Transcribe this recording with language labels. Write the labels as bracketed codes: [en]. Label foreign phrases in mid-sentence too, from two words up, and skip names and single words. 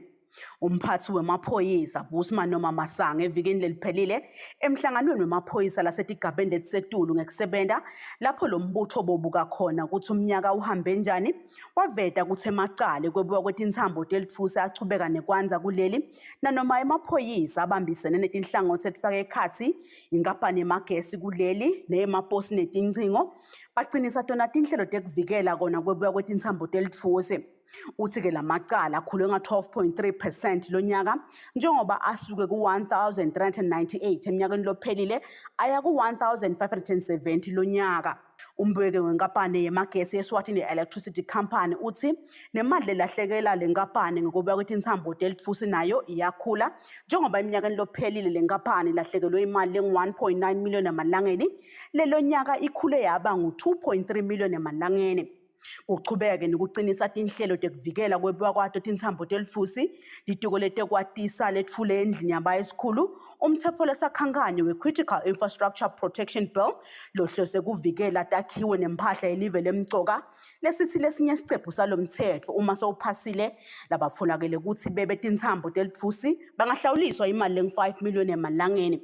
[ss] Umphathi wemaphoyisa Vusman noma Masange evikini leliphelile emhlanganweni wemaphoyisa lasetigabeni letisetulu ngekusebenta lapho lo mbutho bobuka khona ukuthi umnyaka uhambe njani, waveta ukuthi emacala kwebuya kwetintsambo telitfusi achubeka nekwanza kuleli nanoma emaphoyisa abambisene netinhlangothi etifake ekhatsi inkampani yemagesi kuleli neyemaposi netincingo baqinisa tona tinhlelo tekuvikela kona kwebuya kwetintsambo telitfusi. Uthi-ke la macala akhulwe nga-12.3% lonyaka njengoba asuke ku-1,398 eminyakeni lophelile aya ku-1,570 lonyaka. Umbeki wenkampani yemagesi ye-Eswatini Electricity Company uthi nemali lelahlekela le nkampani ngokubuya kwetintsambo telitfusi nayo iyakhula njengoba eminyakeni lophelile le nkampani ilahlekelwe imali lengu-1.9 million emalangeni, lelo nyaka ikhule yaba ngu-2.3 million emalangeni. Uchubeke nokucinisa tinhlelo tekuvikela kwebuya kwato tintsambo telitfusi litiko letekwatisa letfule endlini yaba esikhulu umtsetfo lesakhankanyo we-Critical Infrastructure Protection Bill lohlose kuvikela takhiwe nemphahla yelive lemcoka lesithi lesinye isicephu salo mtsetfo uma sewuphasile labafunakele ukuthi bebe tintsambo telitfusi bangahlawuliswa imali lengu-5 million emalangeni.